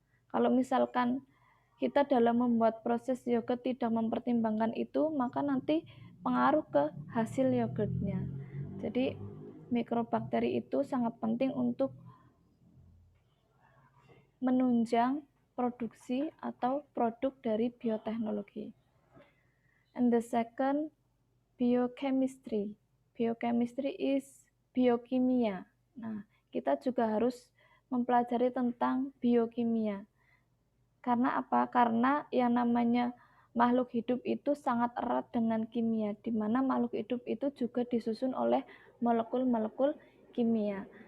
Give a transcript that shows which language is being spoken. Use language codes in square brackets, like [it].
[id] Kalau misalkan kita dalam membuat proses yogurt tidak mempertimbangkan itu, maka nanti pengaruh ke hasil yogurtnya. Jadi mikrobakteri itu sangat penting untuk menunjang produksi atau produk dari bioteknologi. [en] And the second, biochemistry. Biochemistry is biokimia. [id] Nah, kita juga harus mempelajari tentang biokimia. Karena apa? Karena yang namanya makhluk hidup itu sangat erat dengan kimia, di mana makhluk hidup itu juga disusun oleh molekul-molekul kimia.